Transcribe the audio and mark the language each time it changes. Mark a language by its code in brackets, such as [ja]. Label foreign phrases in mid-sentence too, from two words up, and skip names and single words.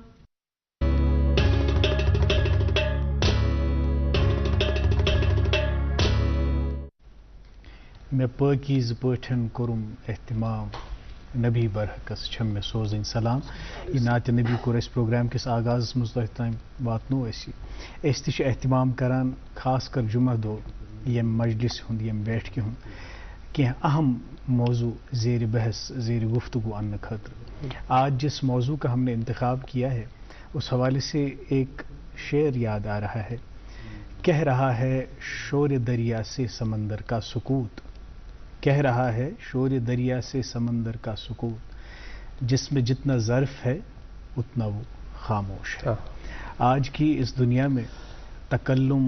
[ks] میں پاکیز پٲٹھۍ کوٚرُم احتمام نبی برحقس چھم مےٚ سوزٕنۍ سلام یہ نعتِ نبی کوٚر اَسہِ پروگرام کِس آغازس منٛز تۄہہِ تام واتنو أسۍ تہِ چھِ احتمام کران خاص کر جمعہ دۄہ ییٚمہِ مجلس ہُنٛد ییٚمہِ بیٹھکہِ ہُنٛد کینٛہہ اہم موضوع زیر بحث زیر گفتگو اننے خاطر [ur] آج جس موضوع کا ہم نے انتخاب کیا ہے اس حوالے سے ایک شعر یاد آ رہا ہے کہہ رہا ہے شور دریا سے سمندر کا سکوت کہہ رہا ہے شور دریا سے سمندر کا سکوت جس میں جتنا ظرف ہے اتنا وہ خاموش ہے آج کی اس دنیا میں تکلم